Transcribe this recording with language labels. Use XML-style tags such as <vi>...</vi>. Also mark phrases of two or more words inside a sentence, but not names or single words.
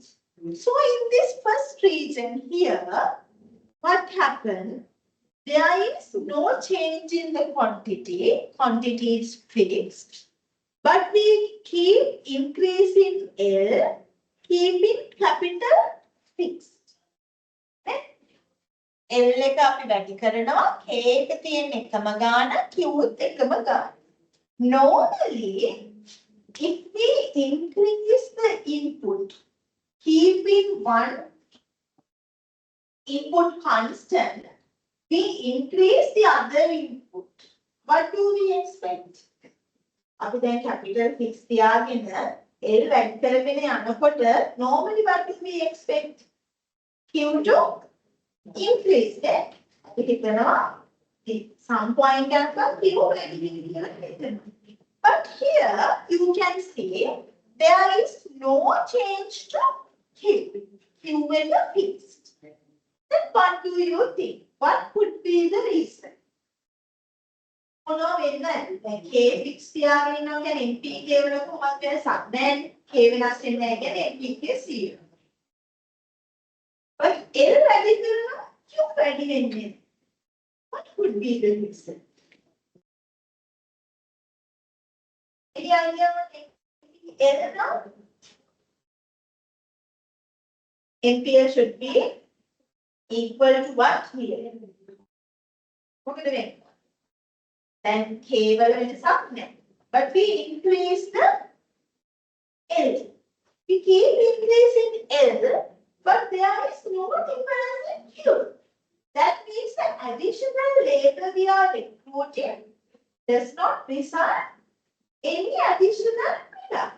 <en>So in this first region here, what happened? There is no change in the quantity. Quantity is fixed. But we keep increasing L, keeping capital fixed.</en> <si>L එක අපි වැඩි කරනවා, K එක තියෙන එකම ගාන, Q එකම ගාන.</si> <en>Normally, if we increase the input, keeping one input constant, we increase the other input. What do we expect?</en> <si>අපි දැන්</si> <en>capital fix</en> <si>තියාගෙන L වැඩි කරගෙන යනකොට</si> <en>normally what do we expect? Q to increase that.</en> <si>අපි හිතනවා</si> <en>some point at</en> <si>Q වැඩි වෙනවා.</si> <en>But here you can see there is no change to Q. Q is fixed. Then what do you think? What could be the reason? Then K fixed</en> <si>තියාගෙන ඉන්නවා කියන්නේ NPK වල කොහොමද වෙනසක්? දැන් K වෙනස් වෙන්නේ නැහැ කියන්නේ NPK 0. But L වැඩි කරනවා Q වැඩි වෙන්නේ.</si> <en>What could be the reason? Any idea what L now? NPL should be equal to what here?</en> <si>මොකද වෙන්නේ? Then K වල වෙනසක් නැහැ.</si> <en>But we increase the L. We keep increasing L, but there is no difference in Q. That means the additional labor we are recruiting does not result any additional product.</en>